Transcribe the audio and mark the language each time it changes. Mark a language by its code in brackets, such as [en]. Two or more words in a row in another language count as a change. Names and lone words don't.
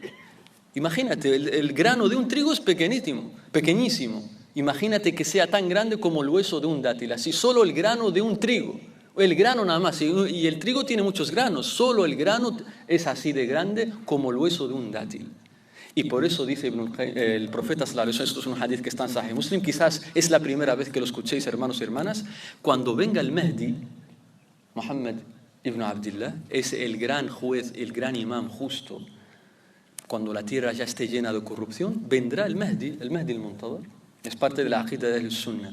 [es] Imagínate, el grano de un trigo es pequeñísimo. Imagínate que sea tan grande como el hueso de un dátil, así solo el grano de un trigo. El grano nada más, y el trigo tiene muchos granos, solo el grano es así de grande como el hueso de un dátil. Y por eso dice el profeta [ar] صلى الله عليه وسلم, [es] esto es un hadith que está en Sahih Muslim, quizás es la primera vez que lo escuchéis, hermanos y hermanas, cuando venga el Mahdi, Muhammad ibn Abdullah, es el gran juez, el gran imam justo, cuando la tierra ya esté llena de corrupción, vendrá el Mahdi al-Muntadhar, es parte de la aqida de Ahl-Sunnah.